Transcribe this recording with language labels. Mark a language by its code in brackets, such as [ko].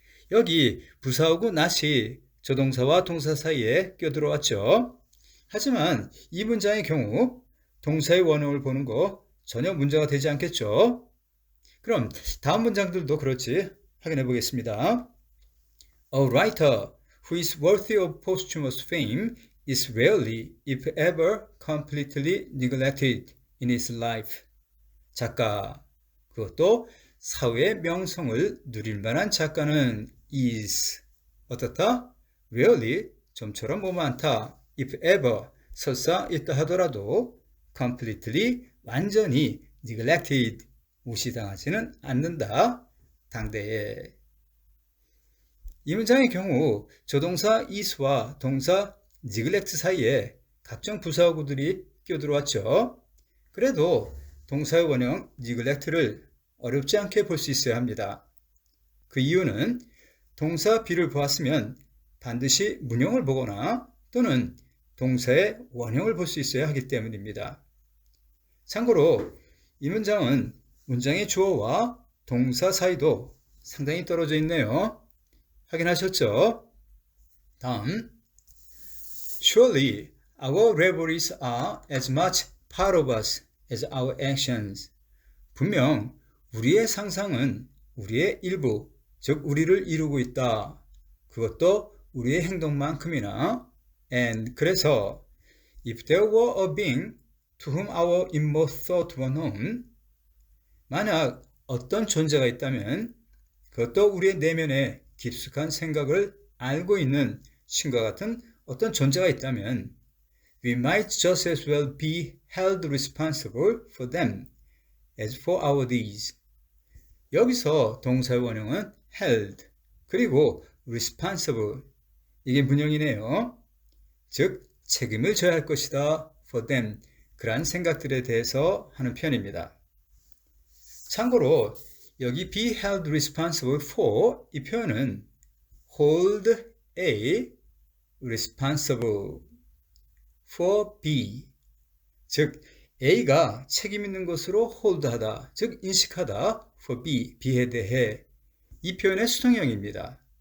[ko] 여기 부사어구 not이 조동사와 동사 사이에 끼어들어왔죠. 하지만 이 문장의 경우 동사의 원형을 보는 거 전혀 문제가 되지 않겠죠. 그럼 다음 문장들도 그렇지 확인해 보겠습니다. [en] A writer who is worthy of posthumous fame is rarely, if ever, completely neglected in his life. [ko] 작가, 그것도 사회의 명성을 누릴 만한 작가는 is 어떻다? rarely, 좀처럼 뭐뭐 않다. [en] if ever, [ko] 설사 있다 하더라도 completely, 완전히 neglected, 무시당하지는 않는다. 당대에. 이 문장의 경우 조동사 is와 동사 neglect 사이에 각종 부사어구들이 끼어들어왔죠. 그래도 동사의 원형 neglect를 어렵지 않게 볼 수 있어야 합니다. 그 이유는 동사 be를 보았으면 반드시 문형을 보거나 또는 동사의 원형을 볼 수 있어야 하기 때문입니다. 참고로 이 문장은 문장의 주어와 동사 사이도 상당히 떨어져 있네요. 확인하셨죠? 다음, [en] Surely our reveries are as much part of us as our actions. [ko] 분명 우리의 상상은 우리의 일부, 즉 우리를 이루고 있다. 그것도 우리의 행동만큼이나 [en] and [ko] 그래서 [en] if there were a being to whom our inmost thought were known, [ko] 만약 어떤 존재가 있다면 [en] 그것도 우리의 내면의 깊숙한 생각을 알고 있는 신과 같은 어떤 존재가 있다면 we might just as well be held responsible for them as for our deeds. [ko] 여기서 동사의 원형은 held 그리고 responsible 이게 문형이네요. 즉 책임을 져야 할 것이다 [en] for them [ko] 그러한 생각들에 대해서 하는 표현입니다. 참고로 여기 [en] be held responsible for [ko] 이 표현은 [en] hold A responsible for B [ko] 즉 A가 책임 있는 것으로 hold하다 즉 인식하다 for B, B에 대해 이 표현의 수동형입니다.